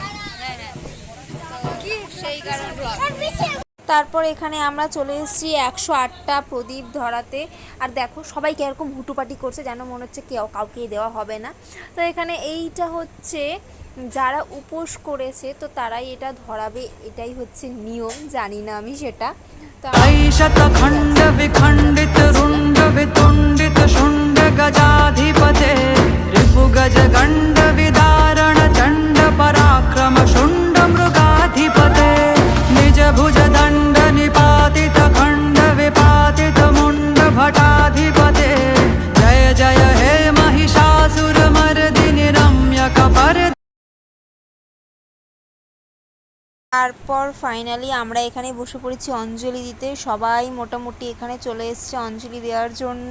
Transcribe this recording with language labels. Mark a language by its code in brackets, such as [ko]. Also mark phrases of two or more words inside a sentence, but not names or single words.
[bn] তো সেই কারণে তারপর এখানে আমরা চলে এসেছি 108টা প্রদীপ ধরাতে। আর দেখো সবাই কীরকম হুটুপাটি করছে, যেন মনে হচ্ছে কাউকে দেওয়া হবে না। তো এখানে এইটা হচ্ছে যারা উপোস করেছে তো তারাই এটা ধরাবে, এটাই হচ্ছে নিয়ম, জানি না আমি সেটা। তো [sa] शतखंड विखंडित रुंड वितुंडित शुंड गजाधिपते रिपुगज गंड विदारण चंड पराक्रम शुंड मृगाधिपते निज भुज दंड निपातित खंड विपातित मुंड भटाधिपते जय जय हे महिषासुर मर्दिनि रम्यक पर। [bn] তারপর ফাইনালি আমরা এখানে বসে পড়েছি অঞ্জলি দিতে। সবাই মোটামুটি এখানে চলে এসেছে অঞ্জলি দেওয়ার জন্য।